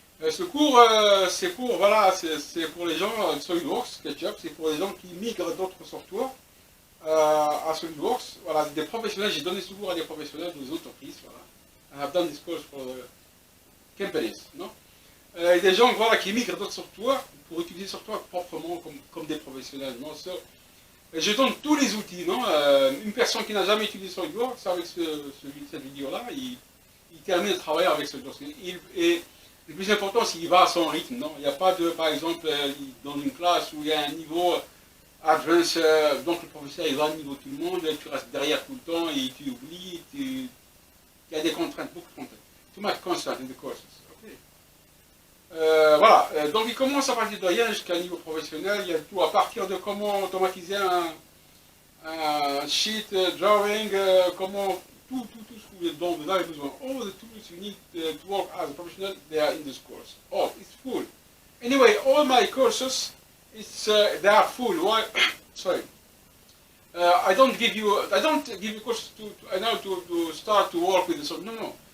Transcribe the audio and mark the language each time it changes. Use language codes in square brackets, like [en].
[fr] Ce cours, c'est pour les gens SolidWorks, SketchUp, c'est pour les gens qui migrent d'autres softwares à SolidWorks. Voilà, des professionnels. J'ai donné ce cours à des professionnels, des entreprises. Voilà. [en] I have done this course for companies, non? [fr] Des gens, voilà, qui migrent d'autres softwares pour utiliser le software proprement comme des professionnels, non? Je donne tous les outils, non? Une personne qui n'a jamais utilisé SolidWorks, avec cette vidéo-là, il termine de travailler avec SolidWorks. Et le plus important, c'est qu'il va à son rythme, non? Il n'y a pas de, par exemple, dans une classe où il y a un niveau advanced, donc le professeur il va à niveau tout le monde, tu restes derrière tout le temps et tu oublies, il y a des contraintes, beaucoup de contraintes. [en] Too much constraint in the courses. Okay. [fr] Voilà, donc il commence à partir de rien jusqu'à un niveau professionnel. Il y a tout à partir de comment automatiser un sheet drawing, comment tout ce dont vous avez besoin. [en] All the tools you need to work as a professional, they are in this course. Oh, it's full. Anyway, all my courses, they are full. Why? Sorry. I don't give you courses to start to work with the no.